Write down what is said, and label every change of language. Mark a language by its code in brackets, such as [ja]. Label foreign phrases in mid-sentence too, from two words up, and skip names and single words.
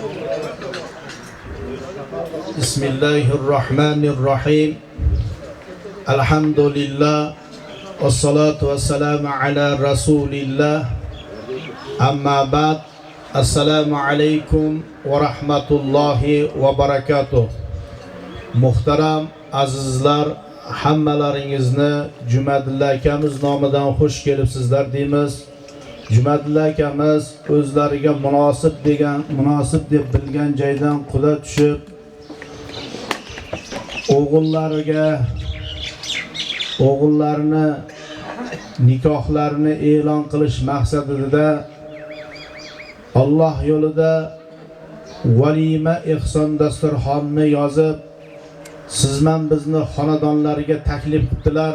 [ar] Bismillahirrahmanirrahim. Elhamdülillah. والصلاة والسلام على رسول الله. أما بعد السلام عليكم ورحمة الله وبركاته. [uz] Muhtaram azizlar, hammalaringizni Jumadilla akamiz nomidan xush kelibsizlar deymiz. Jumadilla akamiz o'zlariga munosib deb bilgan joydan quda tushib, o'g'illarini nikohlarini e'lon qilish maqsadida Alloh yo'lida valima ehson dasturxonni yozib, sizman bizni xonadonlariga taklif qildilar.